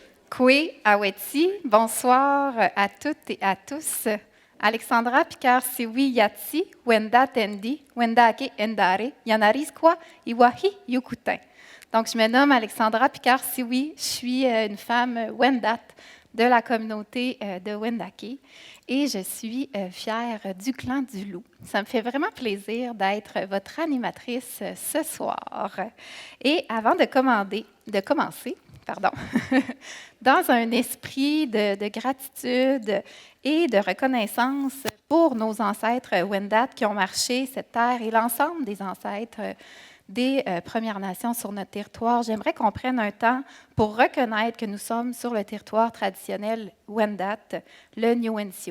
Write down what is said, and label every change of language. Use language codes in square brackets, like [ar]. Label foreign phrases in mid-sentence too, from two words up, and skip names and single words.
[wya] Kwe Aweti, [fr] bonsoir à toutes et à tous. [wya] Alexandra Picard Siwi Yatsi, Wenda Tendi, Wenda Ake Endare, Yanarizkwa, Iwahi Yukutin. [fr] Donc, je me nomme Alexandra Picard Siwi, je suis une femme Wendat de la communauté de Wendake et je suis fière du clan du Loup. Ça me fait vraiment plaisir d'être votre animatrice ce soir. Et avant de commencer, dans un esprit de gratitude et de reconnaissance pour nos ancêtres Wendat qui ont marché cette terre et l'ensemble des ancêtres des Premières Nations sur notre territoire, j'aimerais qu'on prenne un temps pour reconnaître que nous sommes sur le territoire traditionnel Wendat, le Niuwensiu.